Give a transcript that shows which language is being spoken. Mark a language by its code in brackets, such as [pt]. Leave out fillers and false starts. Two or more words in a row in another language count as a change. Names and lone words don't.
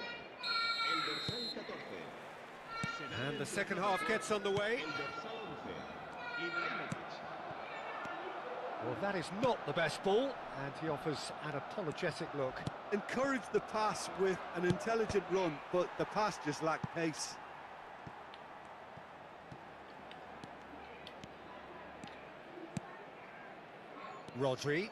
[ca] El dorsal 14. [en] And the second half gets underway. [ca] El dorsal 11. Ibrahimovic. [en] Well, that is not the best ball, and he offers an apologetic look. Encouraged the pass with an intelligent run, but the pass just lacked pace. Rodri.